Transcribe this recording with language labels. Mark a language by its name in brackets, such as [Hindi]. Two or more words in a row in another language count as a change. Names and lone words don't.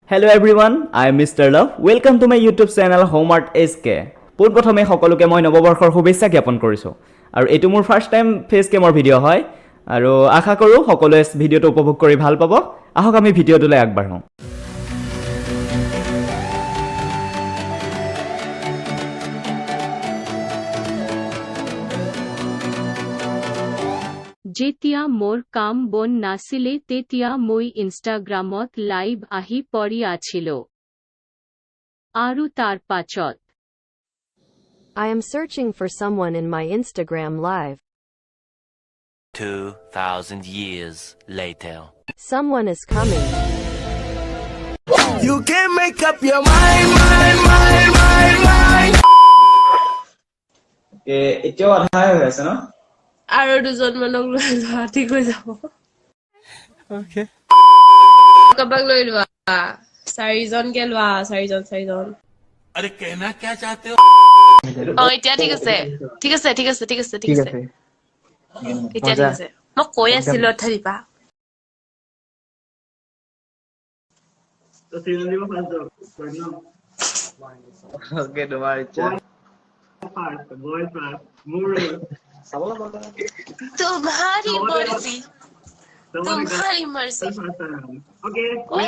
[English] Hello everyone, I am Mr. Love. Welcome to my YouTube channel Homeart SK. [Assamese] পোনপ্ৰথমে সকলোকে মই নৱবৰ্ষৰ শুভেচ্ছা জ্ঞাপন কৰিছো আৰু এটো মোৰ [English] first time face camৰ [Assamese] ভিডিও হয় আৰু আশা কৰো সকলোৱে ভিডিওটো উপভোগ কৰি ভাল পাব আহক আমি ভিডিওটোলৈ আগবাঢ়ো যেতিয়া মোৰ কাম বন নাছিলে তেতিয়া মই ইনষ্টাগ্ৰামত লাইভ আহি পৰি আছিলো আৰু তাৰ পাছত [English] I am searching for someone in my Instagram live. 2,000 years later. Someone is coming. You can't make up your mind. [Assamese] এতিয়াও আধাই হৈ আছে ন আৰু দুজন মানক লৈ লোৱা ঠিক হৈ যাব Okay. কাবাক লৈ লোৱা চাৰিজনকে লোৱা চাৰিজন [Hindi] अरे कहना क्या चाहते हो [Assamese] এতিয়া ঠিক আছে এতিয়া ঠিক আছে মই কৈ আছিলো অথাৰিপা ওকে তোমাৰ ইচ্ছা [Hindi] तुम्हारी मर्जी [English] Okay, Wait.